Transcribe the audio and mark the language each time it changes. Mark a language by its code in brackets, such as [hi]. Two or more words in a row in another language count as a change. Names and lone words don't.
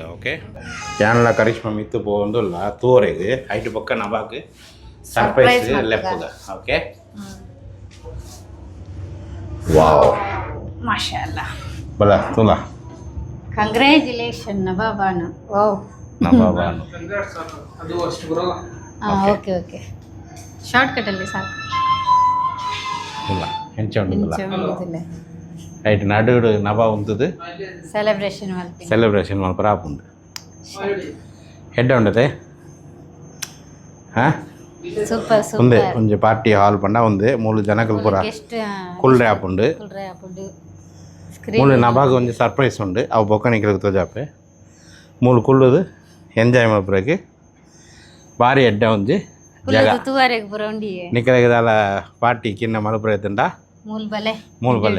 [tcy] ಓಕೆ ಯಾನ್ಲ ಕರಿಷ್ಮಾ ಮಿತ್ತು ಪೋಂದುಲ್ಲ ತೋರೆಗೆ ಐಟು ಪಕ್ಕ ನಬಾಕ್ ಸರ್ಪ್ರೈಸ್ ಲೆಪ್ಪುಗ। [en] Okay wow [ar] ಮಾಶಾಅಲ್ಲಾ [tcy] ಬಲ ತುಲ [en] ಕಂಗ್ರ್ಯಾಚುಲೇಷನ್ ನಬಾಬಾನು ಓ ನಬಾಬಾನು [kn] ಅದು ಅಷ್ಟು ಬರೋಲ್ಲ। [en] okay okay short cut [kn] ಅಲ್ಲಿ ಸಾಕು [tcy] ತುಲ ಹೆಂಚ ಉಂಟು ತುಲ ರೈಟ್ ನಡುಡು ನಬಾ ಉಂತದು ಸೆಲೆಬ್ರೇಷನ್ ಮಲ್ಪರ ಆಪುಂಡು ಹೆಡ್ಡ ಉಂಡತೆ ಹಾಂ [en] ಸೂಪರ್ [tcy] ಒಂದೇ ಒಂಜಿ [en] party hall [tcy] ಪಂಡ ಒಂದೇ ಮೂಲು ಜನಕಲ್ ಪೂರ ಕುಲ್ರೆ ಆಪುಂಡು ಮೂಲು ನಬಾಗ ಒಂಜಿ ಸರ್ಪ್ರೈಸ್ ಉಂಡು ಅವು ಬೊಕ್ಕಣಿಕಲಿಗೆ ತೋಜಾಪೆ ಮೂಲು ಕುಲ್ಲುದು ಎಂಜಾಯ್ ಮಲ್ಪುರಕ್ಕೆ ಭಾರಿ ಎಡ್ಡ ಒಂಜಿ ಜಾಗ ನಿಕಲಿಗೆ ದಾಲ ಪಾರ್ಟಿ ಕಿನ್ನ ಮಲ್ಪುರ ಎತ್ತಂಡ ಮೂಲ್ ಬಲ್ಲೆ।